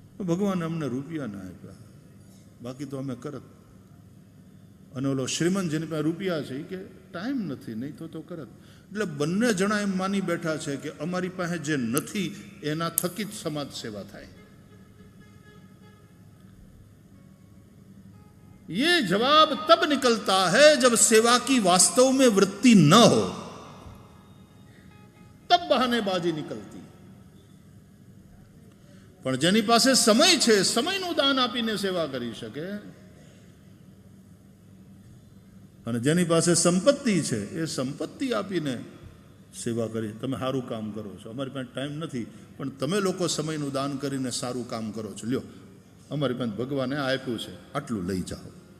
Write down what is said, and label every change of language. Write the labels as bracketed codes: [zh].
[gu] ભગવાને અમને રૂપિયા ના આપ્યા, બાકી તો અમે કરત. અને ઓલો શ્રીમંત જેની પાસે રૂપિયા છે એ કે ટાઈમ નથી, નહીં તો કરત. એટલે બંને જણા એમ માની બેઠા છે કે અમારી પાસે જે નથી એના થકી જ સમાજ સેવા થાય. [hi] ये जवाब तब निकलता है जब सेवा की वास्तव में वृत्ति न हो, तब बहानेबाजी निकलती. [gu] પણ જેની પાસે સમય છે, સમયનું દાન આપીને સેવા કરી શકે, અને જેની પાસે સંપત્તિ છે એ સંપત્તિ આપીને સેવા કરી, તમે સારું કામ કરો છો, અમારી પાસે ટાઈમ નથી, પણ તમે લોકો સમયનું દાન કરીને સારું કામ કરો છો, લ્યો અમારી પાસે ભગવાને આપ્યું છે, આટલું લઈ જાઓ.